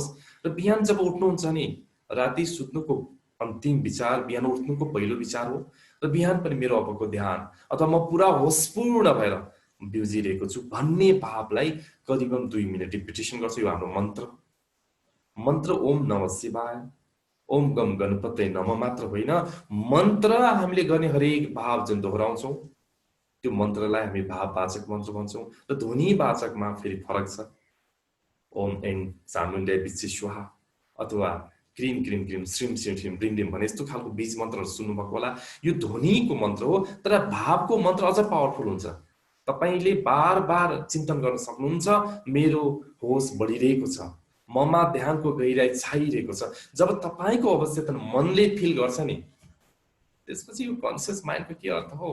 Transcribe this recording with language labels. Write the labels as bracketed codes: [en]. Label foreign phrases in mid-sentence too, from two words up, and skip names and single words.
[ne] र बिहान जब उठ्नुहुन्छ नि, राति सुत्नुको अन्तिम विचार बिहान उठ्नुको पहिलो विचार हो। र बिहान पनि मेरो अबको ध्यान अथवा म पुरा होसपूर्ण भएर बिउजिरहेको छु भन्ने भावलाई करिबन 2 मिनेट रिपिटेसन गर्छु। यो हाम्रो मन्त्र [sa] ओम नमः शिवाय, ओम गम गणपतये नमः [ne] मात्र होइन, मन्त्र हामीले गर्ने हरेक भाव जुन दोहोऱ्याउँछौं, त्यो मन्त्रलाई हामी भाववाचक मन्त्र भन्छौं। र ध्वनिवाचकमा फेरि फरक छ। [sa] ओम ऐं चामुण्डे विच्छि स्वाहा अथवा क्रीम क्रीम क्रीम श्रीम श्रीम श्रीम ब्रिम ब्रिम [ne] भने यस्तो खालको बीज मन्त्रहरू सुन्नुभएको होला। यो ध्वनिको मन्त्र हो, तर भावको मन्त्र अझ पावरफुल हुन्छ। तपाईले बार बार चिन्तन गर्न सक्नुहुन्छ, मेरो होस बढिरहेको छ, ममा ध्यानको गहिराई छाइरहेको छ। जब तपाईको अवस्था मनले फिल गर्छ नि, त्यसपछि यो [en] conscious mindको [ne] के अर्थ हो?